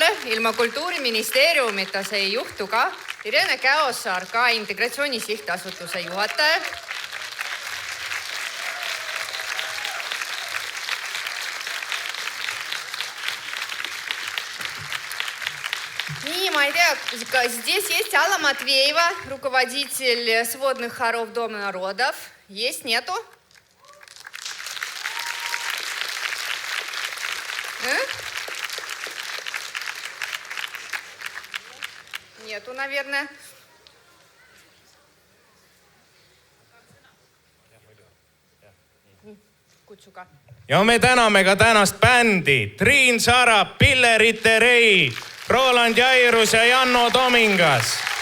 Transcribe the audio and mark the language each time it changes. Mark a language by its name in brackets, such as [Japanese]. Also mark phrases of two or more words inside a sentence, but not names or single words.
[Estonian] Ilma Kultuuriministeeriumita see ei juhtu ka. Irene Käosaar, ka Integratsiooni Sihtasutuse juhataja. Nii, ma ei tea, [Russian] здесь есть Алла Матвеева, руководитель сводных хоров Дома народов. Есть, нету? Нету, наверное. [Estonian] Kutsuga. Ja me täname ka tänast bändi Triin Sarap, Pille Riterei, Roland Jairus ja Janno Tomingas.